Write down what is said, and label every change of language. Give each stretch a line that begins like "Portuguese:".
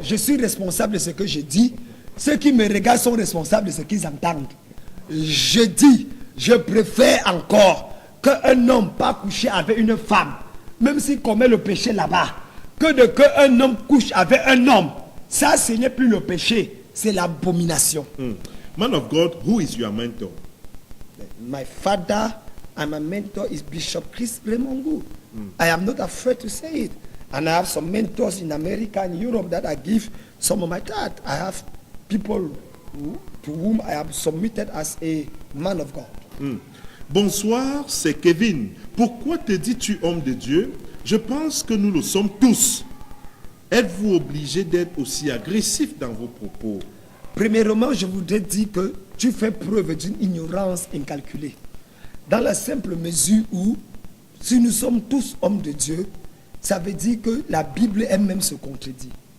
French: Je suis responsable de ce que je dis. Ceux qui me regardent sont responsables de ce qu'ils entendent. Je dis, je préfère encore qu'un homme pas coucher avec une femme, même s'il commet le péché là-bas, qu'un homme couche avec un homme. Ça, ce n'est plus le péché, c'est l'abomination.
English: Man of God, who is your mentor? My father and my mentor is Bishop Chris Remongu. I am not afraid to say it. And I have some mentors in America and Europe that I give some of my thought. I have people to whom I am submitted as a man of God.
French: Bonsoir, c'est Kevin. Pourquoi te dis-tu homme de Dieu? Je pense que nous le sommes tous. Êtes-vous obligé d'être aussi agressif dans vos propos? Premièrement, je voudrais dire que tu fais preuve d'une ignorance incalculée. Dans la simple mesure où, si nous sommes tous hommes de Dieu, ça veut dire que la Bible elle-même se contredit.